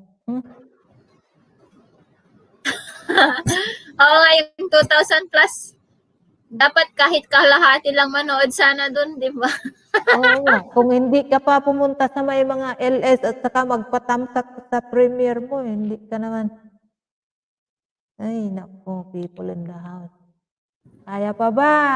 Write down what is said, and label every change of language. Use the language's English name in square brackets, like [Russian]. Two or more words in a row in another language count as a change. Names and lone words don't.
[Filipino] Oo nga, yung 2,000 plus. Dapat kahit kalahati lang manood sana dun, di ba? Oo nga. Kung hindi ka pa pumunta sa may mga LS at saka magpatamsak sa premiere mo, hindi ka naman. Ay, naku, [English] people in the house. [Filipino] Kaya pa ba?